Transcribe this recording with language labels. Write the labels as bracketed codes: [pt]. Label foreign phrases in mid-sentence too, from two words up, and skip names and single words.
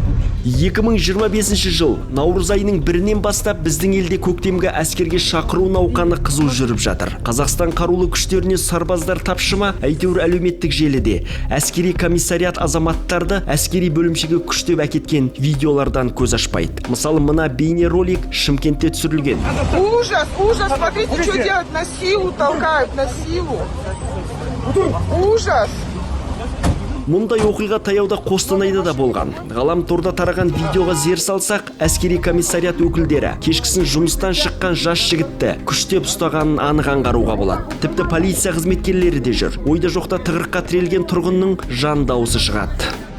[kk] 2025 жыл наурыз айының 1-нен бастап біздің елде көктемгі әскерге шақыру науқаны қызу жүріп жатыр. Қазақстан қарулы күштеріне сарбаздар тапшыма, әйтеуір әлеуметтік желіде әскери комиссариат азаматтарды әскери бөлімшеге күштеп әкеткен видеолардан көз ашпайды. Мысалы, мына бейнеролик Шымкентте түсірілген. [ru] Ужас, ужас, смотрите, что делают, на силу толкают, на силу. Ужас. [kk] Мұндай оқиға таяуда Қостанайда да болған. Ғаламторда тараған видеоға зер салсақ, әскери комиссариат өкілдері кешкісін жұмыстан шыққан жас жігітті күштеп ұстағанын анық аңғаруға болады. Тіпті полиция қызметкерлері де жүр. Ойда жоқта тығырыққа тірелген тұрғынның жан дауысы шығады.